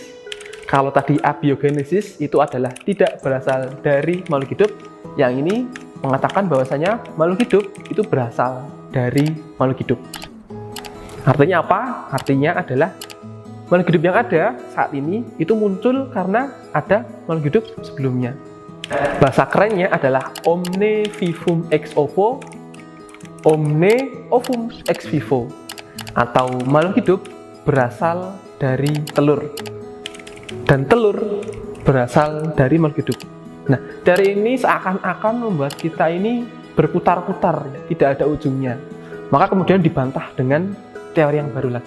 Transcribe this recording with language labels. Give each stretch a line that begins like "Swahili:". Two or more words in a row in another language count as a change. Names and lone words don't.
Indonesian: Kalau tadi abiogenesis itu adalah tidak berasal dari makhluk hidup, yang ini mengatakan bahwasanya makhluk hidup itu berasal dari makhluk hidup. Artinya apa? Artinya adalah makhluk hidup yang ada saat ini itu muncul karena ada makhluk hidup sebelumnya. Bahasa kerennya adalah
Latin: omne vivum ex ovo, omne ovum ex vivo,
Indonesian: atau makhluk hidup berasal dari telur, dan telur berasal dari makhluk hidup. Nah, teori ini seakan-akan membuat kita ini berputar-putar, tidak ada ujungnya. Maka kemudian dibantah dengan teori yang baru lagi.